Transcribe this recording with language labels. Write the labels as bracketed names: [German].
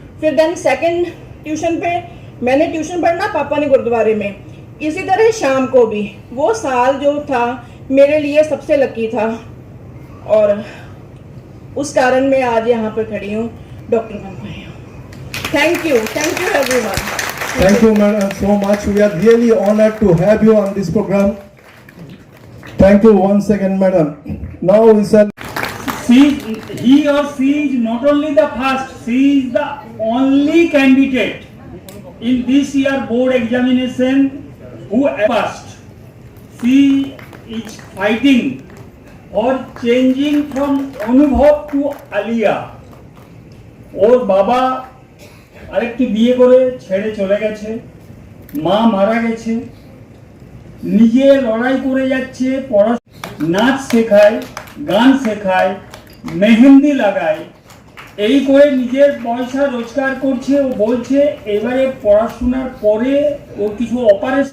[Hindi] फिर then second tuition पे मैंने ट्यूशन पढ़ना, पापा ने गुरुद्वारे में। इसी तरह शाम को भी वो साल जो था मेरे लिए सबसे लकी था, और उस कारण मैं आज यहाँ पर खड़ी हूँ, डॉक्टर बन पाई हूँ। [English] Thank you everyone. Thank you, madam, so much. We are really honored to have you on this program. Thank you once again, madam. Now is a he or she is not only the first, she is the only candidate in this year board examination who passed. She is fighting for changing from Anubhav to Alia. [Bangla] ওর বাবা আরেকটি বিয়ে করে ছেড়ে চলে গেছে, মা মারা গেছে, নিজে লড়াই করে যাচ্ছে, নাচ শেখায়, গান শেখায়, মেহেন্দি লাগায়, এই করে নিজের পয়সা রোজগার করছে। ও বলছে এবারে পড়াশোনার পরে ও কিছু অপারেশন